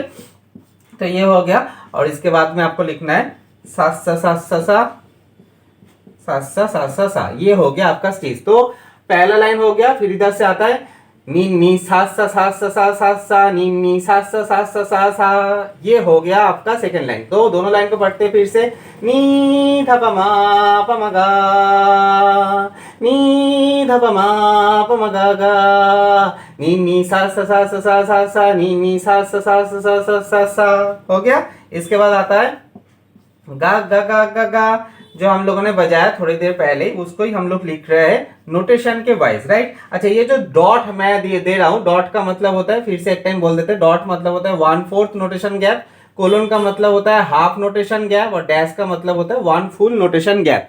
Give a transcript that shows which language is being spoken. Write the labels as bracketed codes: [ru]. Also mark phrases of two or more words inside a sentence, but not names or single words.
[hi] तो ये हो गया, और इसके बाद में आपको लिखना है सा सा सा सा सा सा सा सा सा सा, ये हो गया आपका स्टेज। तो पहला लाइन हो गया, फिर इधर से आता है नी नी सा सा सा सा सा सा सा, नी नी सा सा सा सा सा सा, ये हो गया आपका [en] second line. [hi] तो दोनों लाइन को पढ़ते फिर से, नी ध प म प म गा, नी ध प म प म गा गा, नी नी सा सा सा सा सा सा सा, नी नी सा सा सा सा सा सा सा सा, हो गया। इसके बाद आता है गा गा गा गा गा, जो हम लोगों ने बजाया थोड़ी देर पहले, उसको ही हम लोग लिख रहे हैं नोटेशन के वाइज, राइट। अच्छा ये जो डॉट मैं दे रहा हूं, डॉट का मतलब होता है, फिर से एक टाइम बोल देते हैं, डॉट मतलब होता है 1/4 [en] notation gap, [hi] कोलन का मतलब होता है [en] half notation gap, [hi] और डैश का मतलब होता है 1 [en] full notation gap.